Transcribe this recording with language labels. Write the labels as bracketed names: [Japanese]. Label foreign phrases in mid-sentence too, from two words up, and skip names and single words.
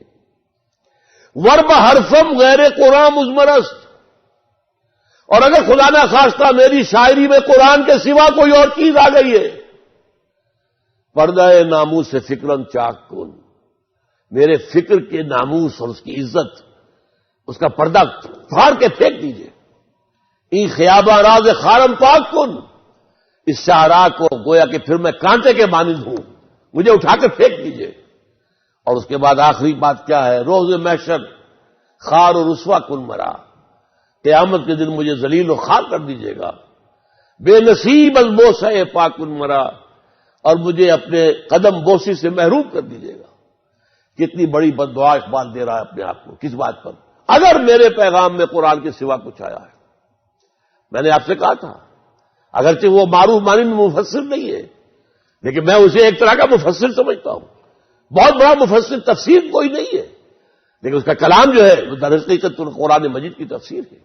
[Persian] ورب حرفم غیر قرآن مزمرست. [Urdu] اور اگر خدا نہ خواستہ میری شاعری میں قرآن کے سوا کوئی اور چیز آ گئی ہے، [Persian] پردہ ناموس سے فکرن چاک کن، [Urdu] میرے فکر کے ناموس اور اس کی عزت، اس کا پردہ پھاڑ کے پھینک دیجئے۔ [Persian] این خیاباں راز خارم پاک کن، [Urdu] اس شاہراہ کو گویا کہ پھر میں کانٹے کے مانند ہوں، مجھے اٹھا کے پھینک دیجئے۔ اور اس کے بعد آخری بات کیا ہے؟ [Persian] روز محشر خار و رسوا کن مرا، [Urdu] قیامت کے دن مجھے ذلیل و خوار کر دیجیے گا، [Persian] بے نصیب از بوسہ پاک کن مرا، [Urdu] اور مجھے اپنے قدم بوسی سے محروم کر دیجیے گا۔ کتنی بڑی بد دعا اقبال دے رہا ہے اپنے آپ کو، کس بات پر؟ اگر میرے پیغام میں قرآن کے سوا کچھ آیا ہے۔ میں نے آپ سے کہا تھا اگرچہ وہ معروف مانند مفسر نہیں ہے، لیکن میں اسے ایک طرح کا مفسر سمجھتا ہوں، بہت بڑا مفسر، تفسیر کوئی نہیں ہے، لیکن اس کا کلام جو ہے وہ در حقیقت قرآن مجید کی تفسیر ہے۔